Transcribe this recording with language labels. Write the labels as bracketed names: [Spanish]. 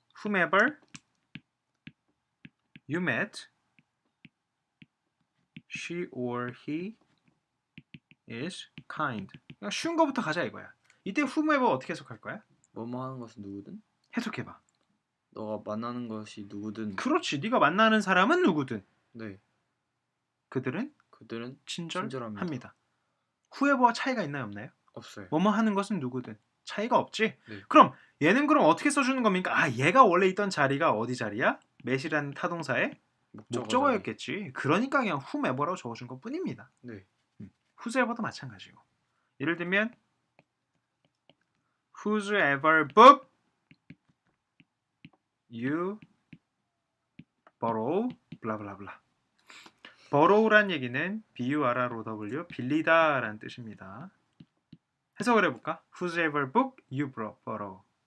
[English] whomever you met, she or he is kind. [Korean] 그냥 쉬운 거부터 가자 이거야. 이때 whomever 어떻게 해석할 거야? 뭐뭐 하는 것은 누구든. 해석해봐. 너가 만나는 것이 누구든. 그렇지. 네가 만나는 사람은 누구든 네. 그들은 그들은 친절합니다. 친절합니다. whoever와 차이가 있나요 없나요? 없어요. 뭐뭐 하는 것은 누구든 차이가 없지. 네. 그럼 얘는 그럼 어떻게 써주는 겁니까? 얘가 원래 있던 자리가 어디 자리야? met이라는 타동사의 목적어였겠지. 그러니까 그냥 whomever라고 적어준 것 뿐입니다. 네. whosoever도 마찬가지고. 예를 들면 [English] whosoever book you borrow 블라블라블라. [Korean] borrow란 얘기는 B-U-R-R-O-W 빌리다라는 뜻입니다. 해석을 해볼까? [English] whosoever book you borrow.